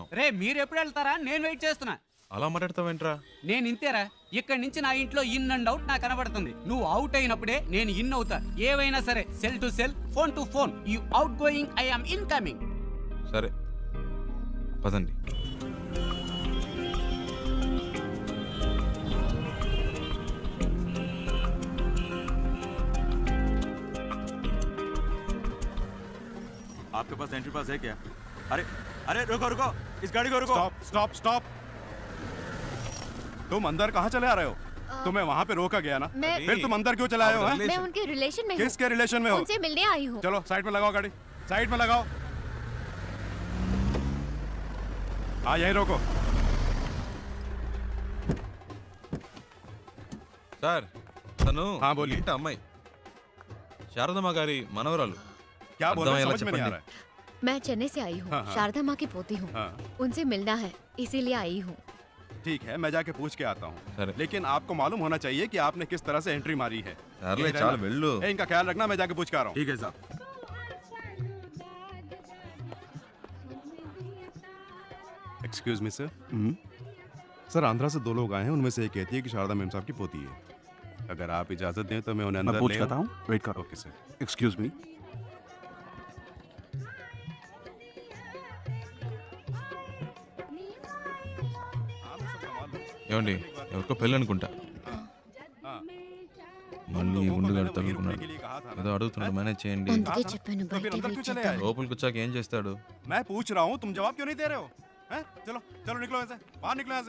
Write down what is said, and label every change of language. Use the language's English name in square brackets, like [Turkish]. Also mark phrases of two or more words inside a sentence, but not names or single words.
[Telugu] రే మీరు ఎప్పుడు వెళ్తారా? నేను వెయిట్ చేస్తున్నా. అలా మాట్లాడతావేంట్రా? నేను ఇంతేరా. ఇక్కడి నుంచి నా ఇంట్లో [English] in and out [Telugu] నాకు కనబడుతుంది. నువ్వు అవుట్ అయినప్పుడే నేను ఇన్ అవుతా. ఏవైనా సరే, [English] cell to cell, phone to phone. You outgoing, I am incoming. [Telugu] సరే పదండి. [Hindi] आपके पास एंट्री पास है क्या? अरे अरे रुको रुको, इस गाड़ी को रुको। [English] stop stop stop. [Hindi] तुम अंदर कहाँ चले आ रहे हो? तुम्हें वहाँ पे रोका गया ना, मैं- फिर तुम अंदर क्यों चले आए हो? हैं? मैं उनके रिलेशन में हूँ। किसके रिलेशन में हो? उनसे मिलने आई हूँ। चलो साइड में लगाओ गाड़ी, साइड में लगाओ। हाँ यहीं रोको। [Telugu] సార్ తను [Hindi] हाँ, बोलिए। [Telugu] ఇంటి అమ్మాయి శారదమ్మ గారి మనవరాలు. [Hindi] क्या बोल रहे [Telugu] అర్థమయ్యేలా [Hindi] हैं? समझ में नहीं आ [Telugu] చెప్పండి. [Hindi] रहा है। मैं चेन्नई से आई हूँ। हाँ, हाँ। शारदा माँ की पोती हूँ। हाँ। उनसे मिलना है, इसीलिए आई हूँ। ठीक है, मैं जाके पूछ के आता हूँ। सर। लेकिन आपको मालूम होना चाहिए कि आपने किस तरह से एंट्री मारी है। [Telugu] సర్లే [Hindi] ठीक है [Telugu] చాలు [Hindi] ना? [Telugu] వెళ్ళు. [Hindi] ए, इनका ख्याल रखना, मैं जाके पूछ के आ रहा हूँ। ठीक है साहब। [English] excuse me sir. [Hindi] सर आंध्रा से 2 लोग आए हैं, उनमें से एक कहती है कि शारदा मेम साहब की पोती है। अगर आप इजाजत दें तो मैं उन्हें मैं अंदर पूछ ले करता आऊं? हूँ, वेट करो। [English] OK sir. excuse me. [Telugu] ఏమండి ఎవరికో పెళ్ళి అనుకుంటా. మళ్ళీ గుండు కడతానుకున్నాడు. ఏదో అడుగుతున్నాడు, మేనేజ్ చేయండి. అందుకే చెప్పాను [Hindi] तो फिर [Telugu] బయట [Hindi] अंदर [Telugu] వెయిట్ [Hindi] क्यों चले [Telugu] చేద్దాం. [Hindi] आए? [Telugu] లోపలికి వచ్చాక ఏం చేస్తాడు? [Hindi] मैं पूछ रहा हूँ, तुम जवाब क्यों नहीं दे रहे हो? हैं? चलो चलो निकलो यहाँ से, बाहर निकलो यहाँ से।